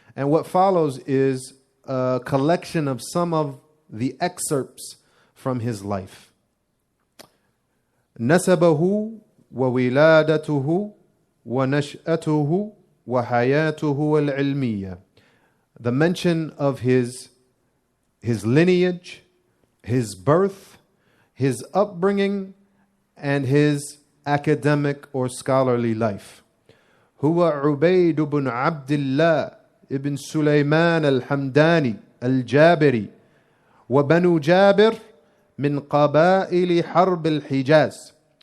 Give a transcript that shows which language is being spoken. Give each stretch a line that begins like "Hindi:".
English: And what follows is a collection of some of the excerpts from his life.
Arabic: نسبه وولادته ونشأته وحياته العلمية.
English: The mention of his lineage, his birth, his upbringing, and his academic or scholarly life.
Arabic: هو عبيد بن عبد الله ابن سليمان الحمداني الجابري وبنو جابر من قبائل حرب الحجاز.